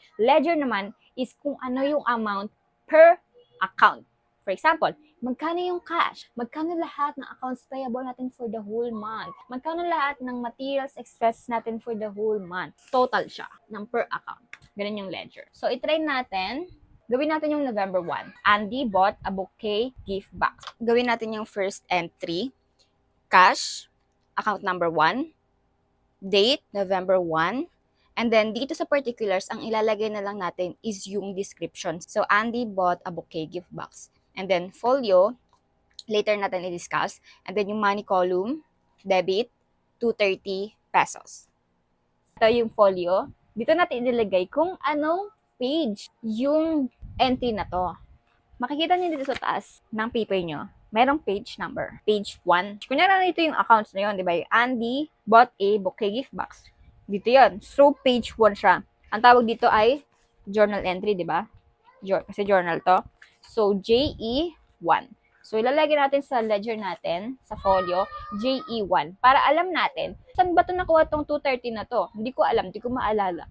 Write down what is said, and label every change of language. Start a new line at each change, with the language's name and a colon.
Filipino: Ledger naman is kung ano yung amount per account. For example, magkano yung cash? Magkano lahat ng accounts payable natin for the whole month? Magkano lahat ng materials expenses natin for the whole month? Total siya ng per account. Ganun yung ledger. So, itry natin. Gawin natin yung November 1.
English: Andy bought a bouquet gift box.
Filipino: Gawin natin yung first entry. Cash, account number 1, date, November 1, and then dito sa particulars, ang ilalagay na lang natin is yung description.
English: So, Andy bought a bouquet gift box.
Filipino: And then, folio, later natin i-discuss. And then, yung money column, debit, 230 pesos. Ito yung folio. Dito natin ilagay kung anong page yung entry na to. Makikita niyo dito sa taas ng paper nyo. Merong page number. Page 1. Kunyari ito yung accounts na yun, di ba?
English: Andy bought a bouquet gift box.
Filipino: Dito yun. So, page 1 siya. Ang tawag dito ay journal entry, di ba? Kasi journal to. So, JE1. So, ilalagay natin sa ledger natin, sa folio, JE1. Para alam natin, saan ba ito nakuha itong 230 na to? Hindi ko alam, hindi ko maalala.